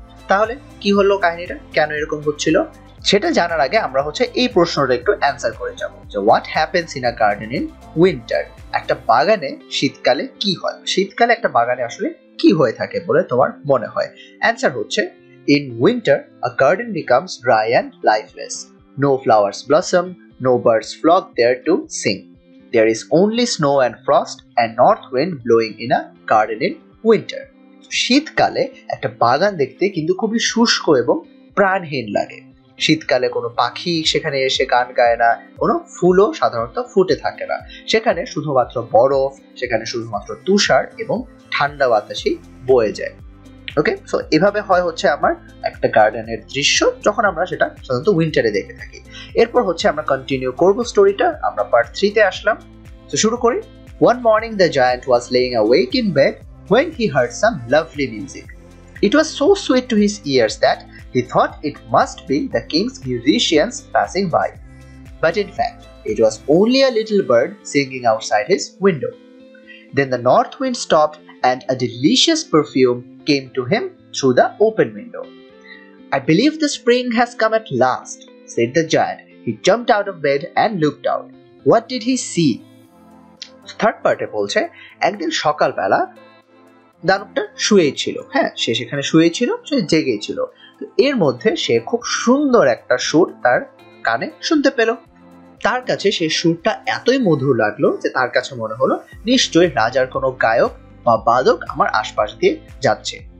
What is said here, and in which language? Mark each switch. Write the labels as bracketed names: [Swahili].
[Bangla] তাহলে কি হলো কাহিনীটা, কেন এরকম হচ্ছিল? সেটা জানার আগে আমরা হচ্ছে এই প্রশ্নটা একটু অ্যান্সার করে যাব যে [English] What happens in a garden in winter. [Bangla] একটা বাগানে শীতকালে কি হয়, শীতকালে একটা বাগানে আসলে কি হয়ে থাকে বলে তোমার মনে হয়? অ্যান্সার হচ্ছে [English] In winter a garden becomes dry and lifeless, no flowers blossom, no birds flock there to sing. There is only snow and frost and north wind blowing in a garden in winter. [Bangla] শীতকালে একটা বাগান দেখতে কিন্তু খুবই শুষ্ক এবং প্রাণহীন লাগে। শীতকালে কোনো পাখি সেখানে এসে গান গায় না, কোনো ফুলও সাধারণত ফুটে থাকে না। সেখানে শুধুমাত্র বরফ, সেখানে শুধুমাত্র তুষার এবং ঠান্ডা বাতাসই বয়ে যায়। ওকে, সো এভাবে হয় হচ্ছে আমার একটা গার্ডেনের দৃশ্য যখন আমরা সেটা সাধারণত উইন্টারে দেখে থাকি। এরপর হচ্ছে আমরা কন্টিনিউ করব স্টোরিটা, আমরা পার্ট 3 তে আসলাম। তো শুরু করি। [English] One morning the giant was laying awake in bed when he heard some lovely music. It was so sweet to his ears that he thought it must be the king's musicians passing by. But in fact, it was only a little bird singing outside his window. Then the north wind stopped and a delicious perfume came to him through the open window. I believe the spring has come at last, said the giant. He jumped out of bed and looked out. What did he see? [Bangla] Third পার্টে বলছে একদিন সকালবেলা দানবটা শুয়েই ছিল, হ্যাঁ সে সেখানে শুয়েছিল, সে জেগেই ছিল। তো এর মধ্যে সে খুব সুন্দর একটা সুর তার কানে শুনতে পেল। তার কাছে সেই সুরটা এতই মধুর লাগলো যে তার কাছে মনে হলো নিশ্চয়ই রাজার কোনো গায়ক বা বাদক আমার আশপাশ দিয়ে যাচ্ছে।